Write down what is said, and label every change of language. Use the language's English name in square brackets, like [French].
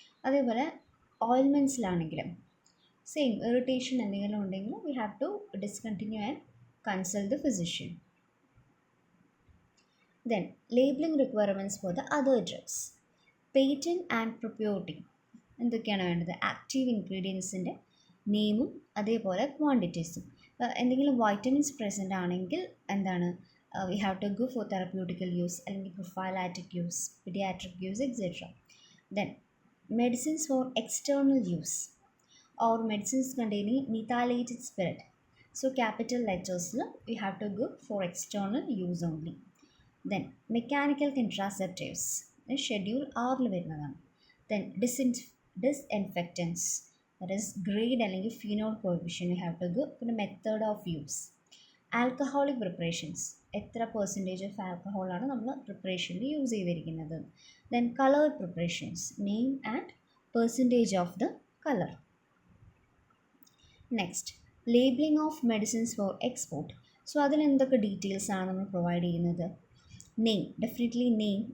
[Malayalam] അതേപോലെ ഓയിൽമെൻറ്റ്സിലാണെങ്കിലും same irritation എന്തെങ്കിലും ഉണ്ടെങ്കിൽ [English] We have to discontinue and consult the physician. Then labelling requirements for the other drugs. Patent and proprietary [Malayalam] എന്തൊക്കെയാണ് വേണ്ടത്, active ഇൻഗ്രീഡിയൻസിൻ്റെ നെയിമും അതേപോലെ ക്വാണ്ടിറ്റീസും. എന്തെങ്കിലും വൈറ്റമിൻസ് പ്രസൻ്റ് ആണെങ്കിൽ എന്താണ്, [English] we have to go for therapeutical use അല്ലെങ്കിൽ prophylactic use, pediatric use, etc. Then medicines for external use or medicines containing methylated spirit. So capital letters we have to go for external use only. Then mechanical contraceptives schedule R വരുന്നതാണ്. Then disinfectants, that is grade അല്ലെങ്കിൽ phenol coefficient we have to go. പിന്നെ method of use. [Malayalam] Alcoholic preparations, എത്ര percentage of ആൽക്കഹോളാണ് നമ്മൾ പ്രിപ്പറേഷനിൽ use ചെയ്തിരിക്കുന്നത്. [English] Then colour preparations, name and percentage of the colour. Next, labelling of medicines for export. [Malayalam] So അതിൽ എന്തൊക്കെ details ആണ് നമ്മൾ provide ചെയ്യുന്നത്, name, definitely name.